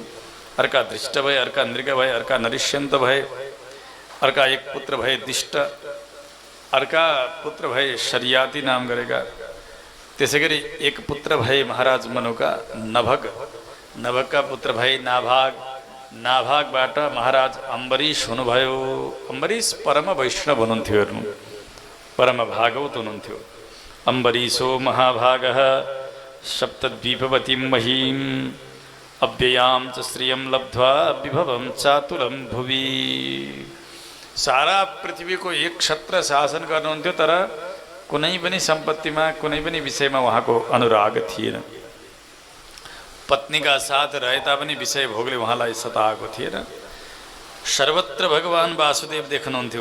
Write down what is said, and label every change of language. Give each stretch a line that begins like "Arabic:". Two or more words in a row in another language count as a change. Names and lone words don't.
Nepali: अर्का धृष्ट भए, अर्का नृग भए, अर्का नरिष्यन्त भए, अर्का एक पुत्र भए दिष्ट, अर्का पुत्र भए शर्याति नाम गरेका। त्यसै गरी एक पुत्र भए महाराज मनुका नभग, नभगका पुत्र भए नाभाग, नाभागबाट महाराज अम्बरीश हुनुभयो। अम्बरीश परम वैष्णव हुनुहुन्थ्यो, हेर्नु परम भागवत हुनुहुन्थ्यो।
Sanskrit: अम्बरीशो महाभागः सप्तद्वीपवतीं महीम् अव्ययां च श्रियं लब्ध्वा विभवं चातुलं भुवि।
Nepali: सारा पृथ्वीको एक क्षत्र शासन गर्नुहुन्थ्यो, तर कुनै पनि सम्पत्तिमा कुनै पनि विषयमा उहाँको अनुराग थिएन। पत्नीका साथ रहे तापनि विषय भोगले उहाँलाई सताएको थिएन। सर्वत्र भगवान वासुदेव देख्नुहुन्थ्यो।